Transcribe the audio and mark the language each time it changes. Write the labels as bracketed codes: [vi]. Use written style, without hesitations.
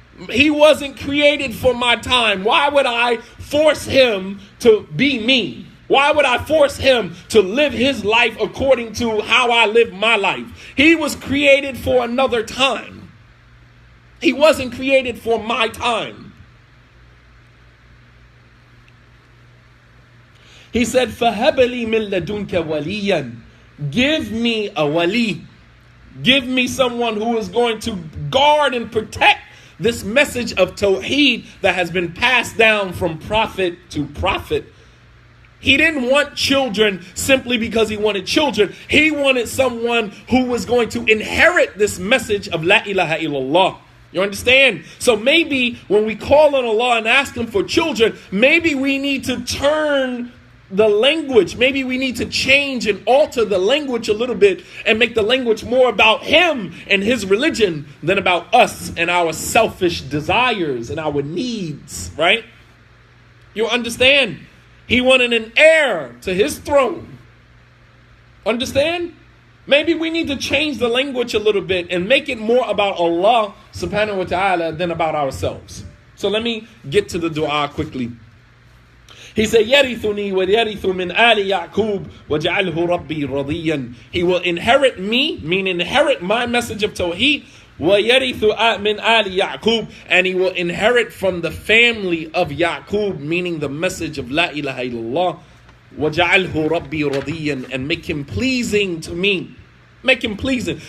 [en] He wasn't created for my time. Why would I force him to be me? Why would I force him to live his life according to how I live my life? He was created for another time. He wasn't created for my time. He said, [ar] فَهَبَ لِي مِن لَدُنْكَ وَلِيًّا. [en] Give me a wali. Give me someone who is going to guard and protect this message of Tawheed that has been passed down from prophet to prophet. He didn't want children simply because he wanted children. He wanted someone who was going to inherit this message of La ilaha illallah. You understand? So maybe when we call on Allah and ask Him for children, maybe we need to turn the language. Maybe we need to change and alter the language a little bit and make the language more about Him and His religion than about us and our selfish desires and our needs, right? You understand? He wanted an heir to His throne. Understand? Maybe we need to change the language a little bit and make it more about Allah subhanahu wa ta'ala than about ourselves. So let me get to the dua quickly. He said, [ar] يَرِثُنِي وَيَرِثُ مِنْ آلِ يَعْقُوبَ وَجَعَلْهُ رَبِّي رَضِيًّا. [en] He will inherit me, meaning inherit my message of Tawheed, [ar] وَيَرِثُ مِنْ آلِ يَعْقُوبَ, [en] and he will inherit from the family of Ya'qub, meaning the message of La ilaha illallah, [ar] وَجَعَلْهُ رَبِّي رَضِيًّا, [en] and make him pleasing to me. Make him pleasing.